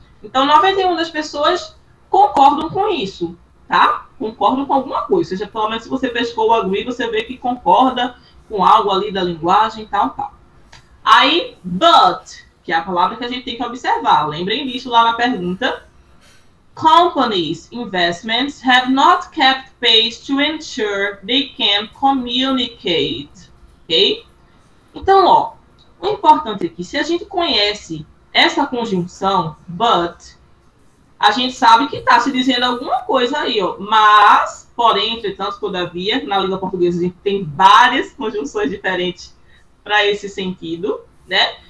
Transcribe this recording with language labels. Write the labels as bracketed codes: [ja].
[pt] Então, 91% das pessoas concordam com isso, tá? Concordam com alguma coisa, seja, pelo menos se você pescou o agree, você vê que concorda com algo ali da linguagem e tal, tal. Aí, but, que é a palavra que a gente tem que observar. Lembrem disso lá na pergunta. [en] Companies' investments have not kept pace to ensure they can communicate. Ok? [pt] Então, ó, o importante aqui, se a gente conhece essa conjunção, but, a gente sabe que está se dizendo alguma coisa aí, ó. Mas, porém, entretanto, todavia, na língua portuguesa a gente tem várias conjunções diferentes para esse sentido, né?